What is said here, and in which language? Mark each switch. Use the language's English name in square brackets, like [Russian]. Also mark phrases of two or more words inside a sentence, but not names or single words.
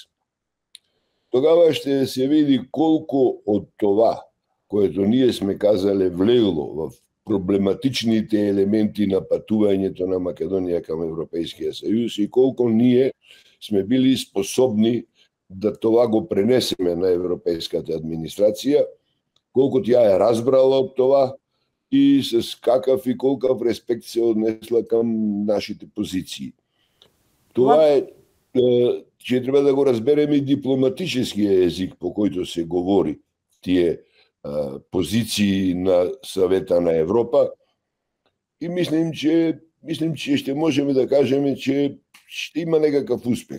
[Macedonian] Тогава ще се види колку од това, което ние сме казале, влегло в проблематичните елементи на патувањето на Македонија кам Европейскиот сојуз и колку ние сме били способни да това го пренесеме на европейската администрација, колку тя е разбрала од това и с какав и колкав респект се однесла кам нашите позиции. [Bulgarian] Това е, че треба да го разбереме и дипломатическиот език по којто се говори тие позиции на Съвета на Европа и мислим, че ще можеме да кажеме, че ще има некакъв успех.